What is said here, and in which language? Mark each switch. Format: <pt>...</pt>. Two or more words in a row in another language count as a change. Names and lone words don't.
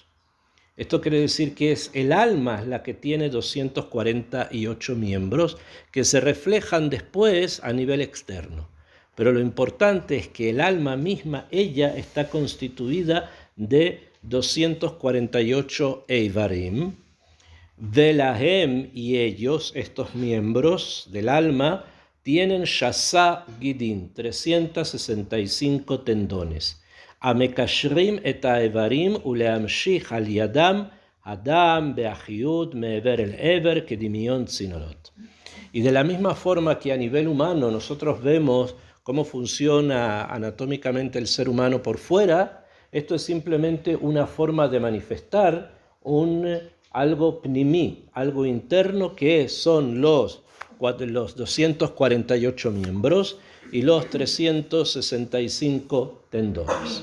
<es>Esto quiere decir que es el alma la que tiene 248 miembros que se reflejan después a nivel externo. Pero lo importante es que el alma misma, ella está constituida de 248 Eivarim. Velahem, y ellos, estos miembros del alma, tienen</es> <he>שס"ה גידין,</he> <es>365 tendones.</es> <he>המקשרים את האברים ולהמשיך על ידם אדם בחיות מאבר אל אבר כדמיון צינורות.</he> <es>Y de la misma forma que a nivel humano nosotros vemos cómo funciona anatómicamente el ser humano por fuera, esto es simplemente una forma de manifestar algo pnimi, algo interno, que son los 248 miembros y los 365 tendones.</es>